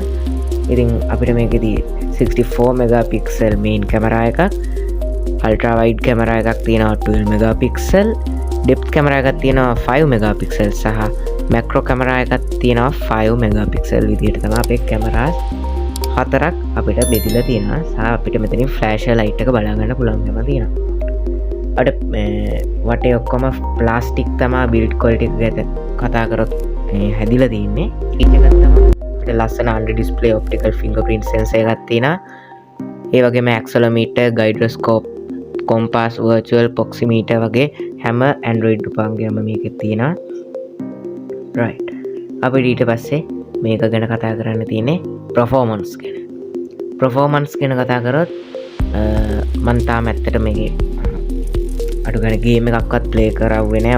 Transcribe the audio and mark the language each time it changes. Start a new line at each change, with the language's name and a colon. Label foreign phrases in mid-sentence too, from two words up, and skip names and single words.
Sinhala: ඉතින් අපිට මේකෙදි 64
English: megapixel main
Sinhala: කැමරා එකක්,
English: ultra wide
Sinhala: කැමරා එකක් තියෙනවා 12 megapixel, depth කැමරා එකක් තියෙනවා 5 megapixel සහ macro කැමරා එකක් තියෙනවා 5 megapixel විදිහට තමයි අපේ කැමරාස් හතරක් අපිට බෙදලා තියෙනවා. සහ අපිට මෙතනින්
English: flash light
Sinhala: එක බලා ගන්න පුළුවන්කම තියෙනවා. අපිට වටේ ඔක්කොම ප්ලාස්ටික් තමයි
English: build quality
Sinhala: එක ගැන කතා කරොත් හැදිලා තියෙන්නේ. ඊට එකක් තමයි අපිට ලස්සන
English: under display optical fingerprint sensor
Sinhala: එකක් තියෙනවා. ඒ වගේම
English: accelerometer, gyroscope, compass, virtual proximity
Sinhala: වගේ හැම Android උපකරණයක්ම මේකේ තියෙනවා. right. අපි ඊට පස්සේ මේක ගැන කතා කරන්න තියෙන්නේ performance ගැන. performance ගැන කතා කරොත් මම තාම ඇත්තට මේකේ අඩු ගන්න ගේම් එකක්වත් ප්ලේ කරවුවේ නැහැ.